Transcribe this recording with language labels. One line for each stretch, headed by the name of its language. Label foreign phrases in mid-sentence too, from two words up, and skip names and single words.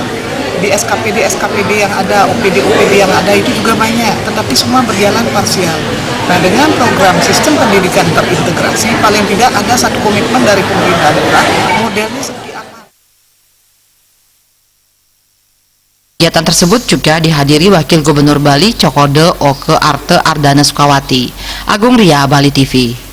Indonesian: Di SKPD yang ada, OPD yang ada itu juga banyak, tetapi semua berjalan parsial. Nah, dengan program sistem pendidikan terintegrasi, paling tidak ada satu komitmen dari pemerintah daerah, modelnya seperti apa. Kegiatan tersebut juga dihadiri Wakil Gubernur Bali Cokode Oke Arte Ardana Sukawati. Agung Ria, Bali TV.